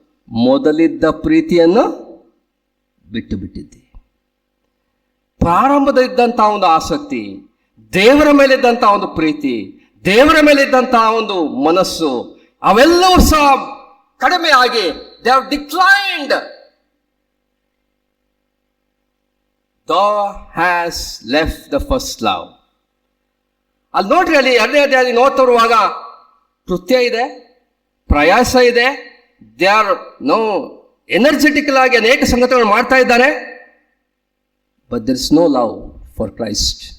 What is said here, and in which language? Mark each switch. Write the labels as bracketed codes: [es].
[kn] ಮೊದಲಿದ್ದ ಪ್ರೀತಿಯನ್ನು ಬಿಟ್ಟು ಬಿಟ್ಟಿದ್ದಿ. ಪ್ರಾರಂಭದಲ್ಲಿದ್ದಂತಹ ಒಂದು ಆಸಕ್ತಿ, ದೇವರ ಮೇಲಿದ್ದಂತಹ ಒಂದು ಪ್ರೀತಿ, ದೇವರ ಮೇಲಿದ್ದಂತಹ ಒಂದು ಮನಸ್ಸು, ಅವೆಲ್ಲವೂ ಸಹ ಕಡಿಮೆ ಆಗಿ [en] They have declined. Thou has left the first love. [kn] ಅಲ್ಲಿ ನೋಡ್ರಿ, ಅಲ್ಲಿ 2ನೇ ಅಧ್ಯಾಯದಲ್ಲಿ ನೋಡ್ತಾ ಬರುವಾಗ ಕೃತ್ಯ ಇದೆ, ಪ್ರಯಾಸ ಇದೆ, [en] they are energetical [kn] ಆಗಿ ಅನೇಕ ಸಂಗತಿಗಳನ್ನು ಮಾಡ್ತಾ ಇದ್ದಾರೆ. [en] But there is no love for Christ.